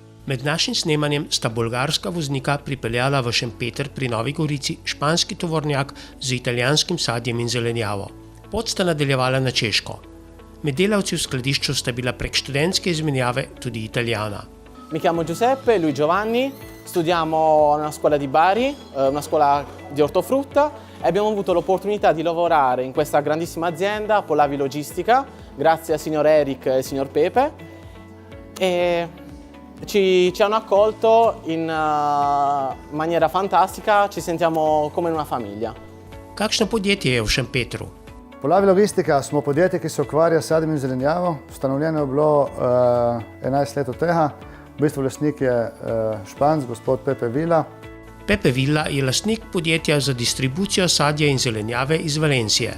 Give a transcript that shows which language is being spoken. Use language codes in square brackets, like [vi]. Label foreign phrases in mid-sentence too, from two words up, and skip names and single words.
[sl] Med našim snemanjem sta bolgarska voznika pripeljala v Šempeter pri Novi Gorici španski tovornjak z italijanskim sadjem in zelenjavo. Pot sta nadaljevala na Češko. Med delavci v skladišču sta bila prek študentske izmenjave tudi Italijana. [it] Mi chiamo Giuseppe, lui Giovanni, studiamo a una scuola di Bari, una scuola di ortofrutta e abbiamo avuto l'opportunità di lavorare in questa grandissima azienda, Polavi Logistica, grazie al signor Eric e al signor Pepe. E ci hanno accolto in maniera fantastica, ci sentiamo come in una famiglia. [sl] Kakšno podjetje je v Šempetru? Polavi Logistika smo podjetje, ki se ukvarja s sadjem in zelenjavo. Ustanovljeno je bilo 11 let od tega. V bistvu lastnik je Španc, gospod Pepe Villa. Pepe Villa je lastnik podjetja za distribucijo sadja in zelenjave iz Valencije.